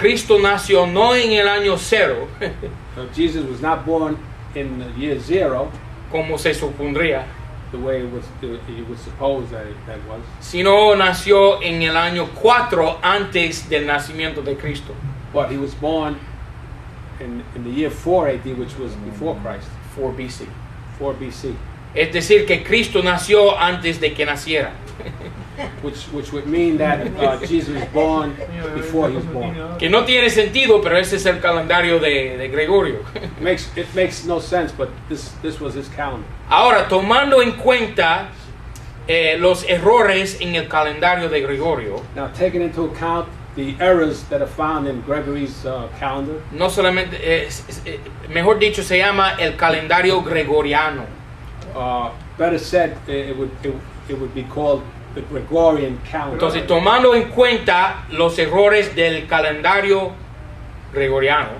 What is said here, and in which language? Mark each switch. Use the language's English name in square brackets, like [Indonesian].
[Spanish] Cristo nació no en el año 0, [English] Jesus was not born in the year 0, [Spanish] como se supondría, [English] the way you would suppose that was, [Spanish] sino nació en el año 4 antes del nacimiento de Cristo. [English] but he was born in the year 4 AD, which was before Christ, 4 BC. 4 BC, [Spanish] Es decir, que Cristo nació antes de que naciera. [English] which would mean that Jesus was born before he was born. [Spanish] Que no tiene sentido, pero ese es el calendario de Gregorio. [English] It makes no sense, but this was his calendar. [Spanish] Ahora, tomando en cuenta los errores en el calendario de Gregorio, [English] Now, taking into account the errors that are found in Gregory's calendar, [Spanish] no solamente, mejor dicho, se llama el calendario gregoriano. [English] better said, it would be called the Gregorian calendar. [Spanish] Entonces, tomando en cuenta los errores del calendario gregoriano,